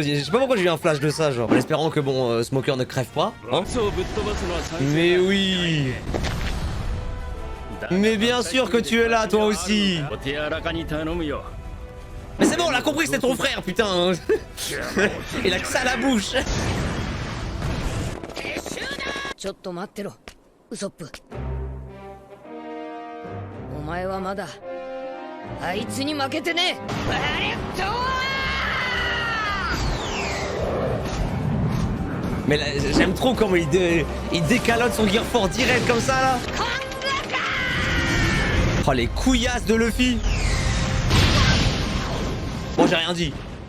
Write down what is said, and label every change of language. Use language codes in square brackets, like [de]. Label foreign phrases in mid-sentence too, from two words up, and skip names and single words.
[fr] Je sais pas pourquoi j'ai eu un flash de ça genre. En espérant que bon Smoker ne crève pas. Hein. Mais oui. Mais bien sûr que tu es là toi aussi. Mais c'est bon, on l'a compris, c'est ton frère, putain. Il a que ça à la bouche. [ja] ちょっと待ってろウソップお前はまだあいつに負けてねバレット [fr] Mais là, j'aime trop comment il décalote son Gear 4 direct comme ça là. Oh les couillasses de Luffy. Bon j'ai rien dit.